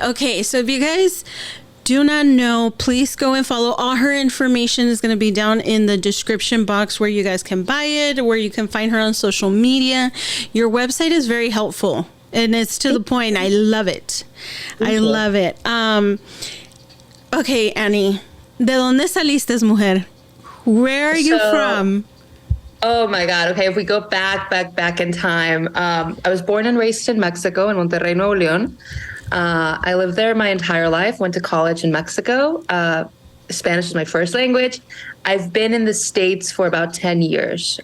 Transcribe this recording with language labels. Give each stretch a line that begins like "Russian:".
English: Okay, so if you guys do not know, please go and follow. All her information is going to be down in the description box where you guys can buy it, where you can find her on social media. Your website is very helpful and it's to the point. I love it. I love it.
Spanish: Okay, Annie, ¿de dónde saliste, mujer?
English: Where are you from? Oh my God. Okay, if we go back in time, I was born and raised in Mexico, in Monterrey, Nuevo León. I lived there my entire life, went to college in Mexico. Spanish is my first language. I've been in the States for about 10 years.